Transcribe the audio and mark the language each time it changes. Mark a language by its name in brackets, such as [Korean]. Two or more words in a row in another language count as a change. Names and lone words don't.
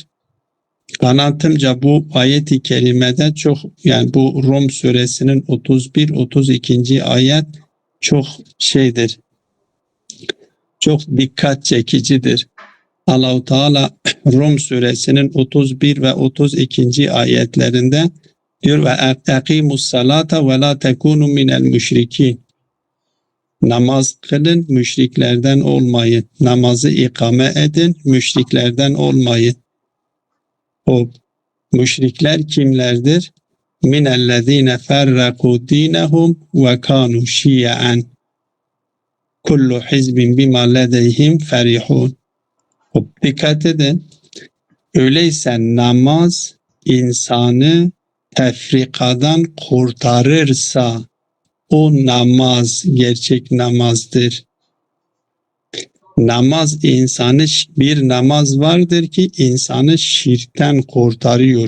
[Turkish] Kanaatimce bu ayet-i kerimede yani bu Rum suresinin 31-32. ayet çok çok dikkat çekicidir. Allah-u Teala Rum suresinin 31 ve 32. ayetlerinde diyor ve [Arabic] اَقِيمُوا الصَّلَاةَ وَلَا تَكُونُوا مِنَ الْمُشْرِكِينَ. [Turkish] Namaz kılın, müşriklerden olmayın. Namazı ikame edin, müşriklerden olmayın. O müşrikler kimlerdir? [Arabic] مِنَ الَّذ۪ينَ فَرَّقُوا دِينَهُمْ وَكَانُوا شِيَعًا كُلُّ حِزْبٍ بِمَا لَدَيْهِمْ فَرِحُونَ. [Turkish] Dikkat edin. Öyleyse namaz insanı tefrikadan kurtarırsa o namaz gerçek namazdır. Bir namaz vardır ki insanı şirkten kurtarıyor.